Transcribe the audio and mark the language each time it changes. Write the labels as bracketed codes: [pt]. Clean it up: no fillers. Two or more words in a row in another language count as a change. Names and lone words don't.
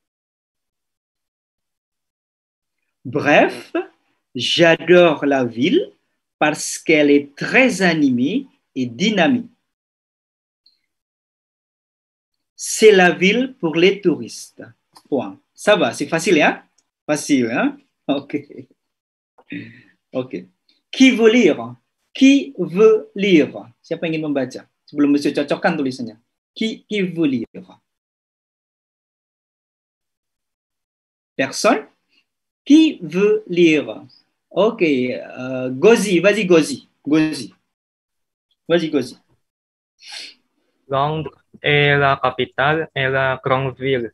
[fr] Bref, j'adore la ville parce qu'elle est très animée et dynamique. C'est la ville pour les touristes. Point. Ça va, c'est facile, hein? Facile, hein? Ok. Ok. Qui veut lire? Qui veut lire? [id] Siapa yang ingin membaca? Sebelum Monsieur cocokkan tulisannya. [fr] Qui veut lire? Personne? Qui veut lire? Ok. Gozi, vas-y, Gozi. Vas-y, Gozi. Londres est la capitale et la grande ville.